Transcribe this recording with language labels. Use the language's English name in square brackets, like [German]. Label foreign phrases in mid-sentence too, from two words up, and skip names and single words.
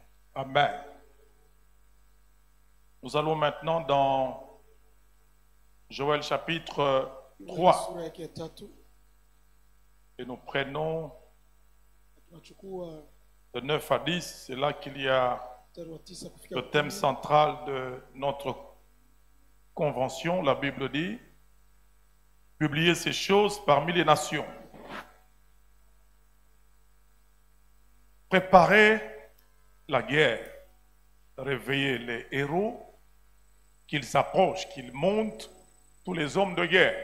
[French] Amen. Nous allons maintenant dans Joël chapitre 3 [Swahili] sura yake ya 3 [French] et nous prenons [Swahili] tunachukua [French] de 9 à 10. C'est là qu'il y a [Swahili] mstari wa 9 kufika [French] le thème central de notre convention. La Bible dit, publier ces choses parmi les nations. Préparer la guerre, réveiller les héros, qu'ils s'approchent, qu'ils montent, tous les hommes de guerre.